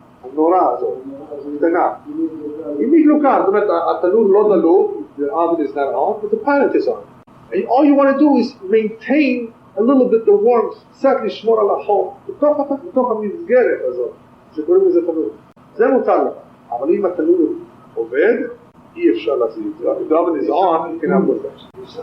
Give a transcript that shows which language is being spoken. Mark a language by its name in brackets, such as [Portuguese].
[Hebrew] הנורה הזאת, קטנה. אם היא דלוקה, זאת אומרת, התנור לא דלוק, [English] the oven is not on, but the pilot is on. And all you want to do is maintain a little bit the warmth, [Hebrew] קצת לשמור על החום, בתוך המסגרת הזאת, שקוראים לזה תנור. זה מותר לך. אבל אם התנור עובד, אי אפשר להזיז. [English] The oven is on, you cannot put that.